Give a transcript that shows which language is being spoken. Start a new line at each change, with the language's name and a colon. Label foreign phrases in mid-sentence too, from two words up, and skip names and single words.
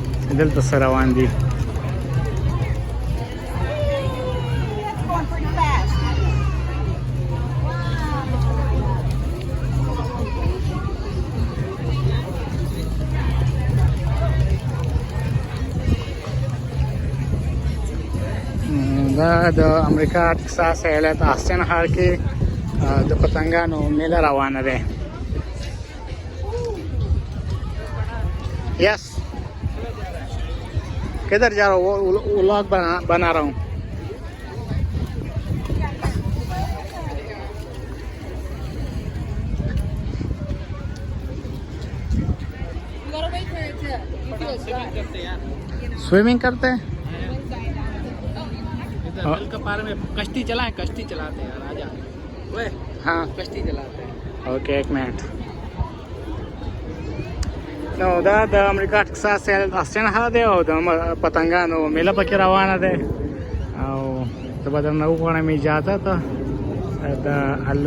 Pashto: دلته څه روان دي.
English: It's going pretty fast.
Pashto: دا د امریکا ټکساس ایالت آستین ښار کې د پتنګانو میله روانه ده.
Urdu: یس کدھر جا رہا ہوں? وہ ولاگ بنا رہا ہوں۔ سوئمنگ کرتے ہیں نل کے پار میں کشتی چلائیں، کشتی چلاتے ہیں راجا. वे हाँ کشتی چلاتے ہیں. اوکے ایک منٹ.
Pashto: نو دا د امریکا ټکساس ایالت آستین ښار دی او د پتنګانو میله پکې روانه ده او زه به درنه وغواړم اجازه ته د الله